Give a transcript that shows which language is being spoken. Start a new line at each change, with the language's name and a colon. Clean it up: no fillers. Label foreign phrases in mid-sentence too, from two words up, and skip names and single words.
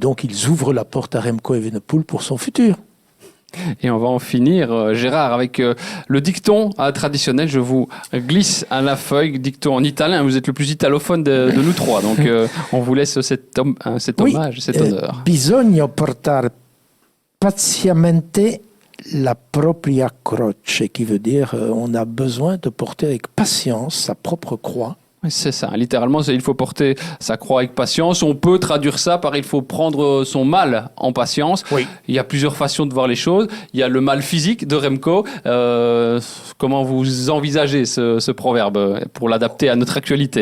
French: Et donc, ils ouvrent la porte à Remco Evenepoel pour son futur. Et on va en finir, Gérard, avec le dicton traditionnel. Je vous glisse à la feuille, dicton en italien. Vous êtes le plus italophone de nous trois, donc on vous laisse cet hommage, cet honneur.
Italian: Bisogna portare paziamente la propria croce,
French: qui veut dire on a besoin de porter avec patience sa propre croix. C'est ça, littéralement, il faut porter sa croix avec patience. On peut traduire ça par il faut prendre son mal en patience. Oui. Il y a plusieurs façons de voir les choses. Il y a le mal physique de Remco. Comment vous envisagez ce proverbe pour l'adapter à notre actualité?